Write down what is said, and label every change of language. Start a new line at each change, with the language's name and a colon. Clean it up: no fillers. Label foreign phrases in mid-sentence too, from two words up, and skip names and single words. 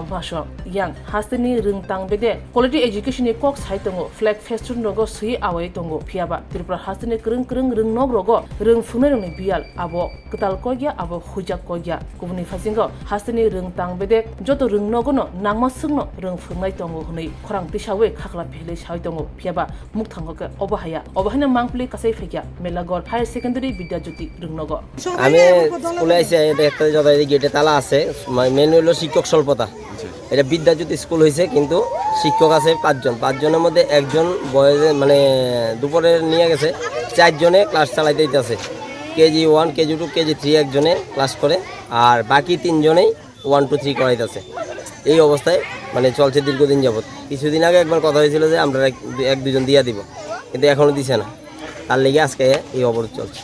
Kok Borok: bhasho yang hastini rungtang bede
English: quality education
Kok Borok: ni kok saitongo
English: flag festun
Kok Borok: rogo sui awai tongo phiaba tripura hastini krung rungnok rogo rungphungnai rongni bial abo ktal kogya abo hujak kogya kubuni fasingo hastini rungtang bede joto rungnogono nangma sungno rungphungnai tongo hunai khorang tisawe khakla phele sai tongo phiaba mukthango ke obahina mangpli kasai ফেকিয়া মেলাগড় হায়ার সেকেন্ডারি বিদ্যাজ্যোতি রুংনগর
Bangla: আমি স্কুলে আইছি দেখতে যত গেটে তালা আছে মেন হলো শিক্ষক স্বল্পতা এটা বিদ্যাজ্যোতি স্কুল হয়েছে কিন্তু শিক্ষক আছে পাঁচজনের মধ্যে একজন বয়সে মানে দুপুরে নিয়ে গেছে 4 জনে ক্লাস চালাইতে দিতেছে কেজি 1 কেজি 2 কেজি 3 একজনে ক্লাস করে আর বাকি 3 জনেই 1 2 3 করাইতেছে এই অবস্থায় মানে চলছে দীর্ঘদিন যাবত কিছুদিন আগে একবার কথা হয়েছিল যে আমরা এক দুজন দিয়া দিব কিন্তু এখনো দিছে না তার লেগে আজকে এই অবরোধ চলছে